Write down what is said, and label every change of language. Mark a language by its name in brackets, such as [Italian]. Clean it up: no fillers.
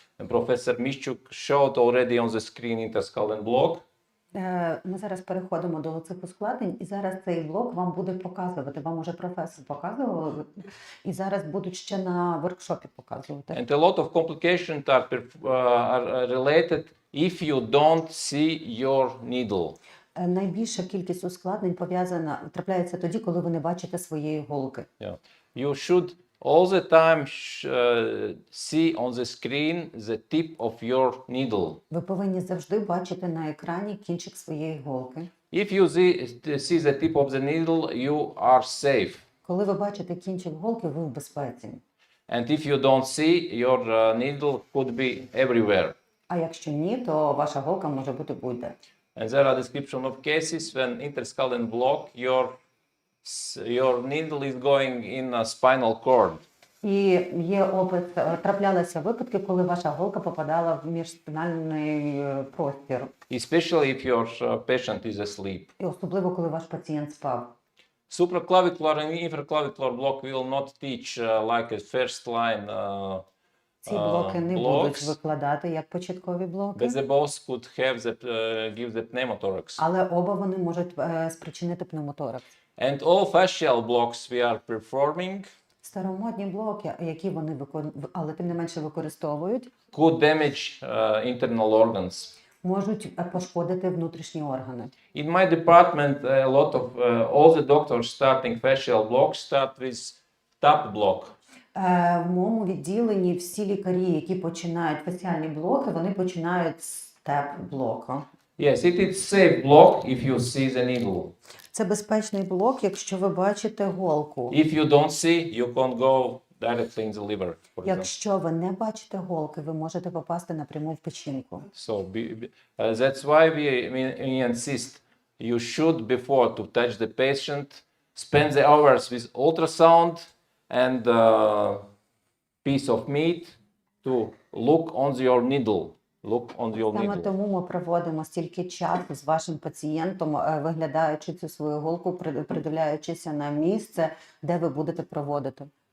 [English] And Professor Mischuk showed already on the screen interscalene block. [Ukrainian] Ми зараз переходимо до цих ускладнень, і зараз цей блок вам буде показувати. Вам уже професор показував, і зараз будуть ще на воркшопі показувати. [English] And a lot of complications are related if you don't see your needle. [Ukrainian] Найбільша кількість ускладнень трапляється тоді, коли ви не бачите своєї голки. [English] Yeah. You should all the time see on the screen the tip of your needle. [Ukrainian] Ви повинні завжди бачити на екрані кінчик своєї голки. [English] If you see the tip of the needle, you are safe. [Ukrainian] Коли ви бачите кінчик голки, ви в безпеці. [English] And if you don't see, your needle could be everywhere. [Ukrainian] А якщо ні, то ваша голка може бути будь-де. [English] And there are description of cases when interscalene block, your needle is going in a spinal cord. [Ukrainian] І є опис, траплялися випадки, коли ваша голка попадала в міжспінальний простір. [English] Especially if your patient is asleep. [Ukrainian] І особливо, коли ваш пацієнт спав. [English] Supraclavicular and infraclavicular block will not teach like a first line [Ukrainian] Ці блоки не будуть [English] blocks, [Ukrainian] викладати як початкові блоки, [English] but they both could have give the pneumothorax. [Ukrainian] але оба вони можуть спричинити пневмоторакс. [English] And all fascial blocks we are performing [Ukrainian] Старомодні блоки, які вони але тим не менше використовують, [English] could damage internal organs. [Ukrainian] можуть пошкодити внутрішні органи. [English] In my department, a lot of all the doctors starting fascial blocks start with TAP block. [Ukrainian] В моєму відділенні всі лікарі, які починають фасціальні блоки, вони починають з ТЕП-блоку. [English] Yes, it is safe block if you see the needle. [Ukrainian] Це безпечний блок, якщо ви бачите голку. [English] If you don't see, you can't go directly in the liver, for example. [Ukrainian] Якщо ви не бачите голки, ви можете попасти напряму в печінку. [English] So that's why we insist you should, before to touch the patient, spend the hours with ultrasound and piece of meat to look on your needle. Look on your [Ukrainian] Саме [English] needle. [Ukrainian] тому ми проводимо стільки часу з вашим пацієнтом, виглядаючи цю свою голку, придивляючися на місце, де ви будете проводити.